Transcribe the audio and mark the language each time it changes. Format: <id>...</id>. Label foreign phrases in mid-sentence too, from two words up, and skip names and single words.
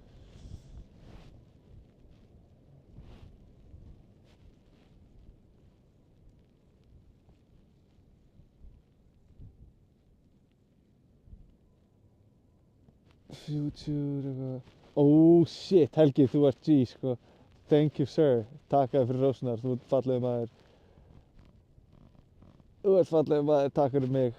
<is>Future, eitthvað.</is> <en>Oh shit,</en> <is>Helgi, þú ert G, sko.</is> <en>Thank you, sir.</en> <is>Takk fyrir rósnar, þú ert fallegur maður. Þú ert fallegur maður, takk fyrir mig.</is>